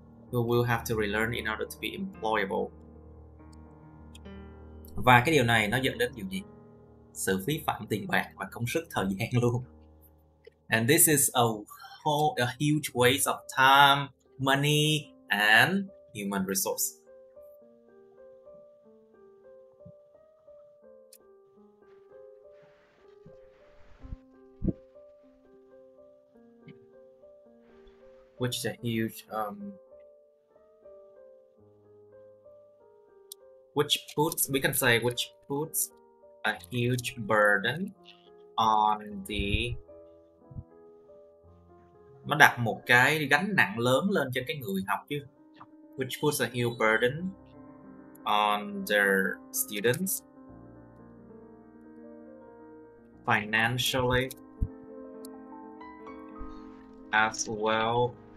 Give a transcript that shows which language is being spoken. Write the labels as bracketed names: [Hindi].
[English] We will have to relearn in order to be employable. [Vietnamese] Và cái điều này nó dẫn đến điều gì? Sự phí phạm tiền bạc và công sức thời gian luôn. [English] And this is a huge waste of time, money and human resource. Which is a huge which puts a huge burden on the, [Vietnamese] nó đặt một cái gánh nặng lớn lên trên cái người học chứ. [English] Which puts a huge burden on their students financially as well.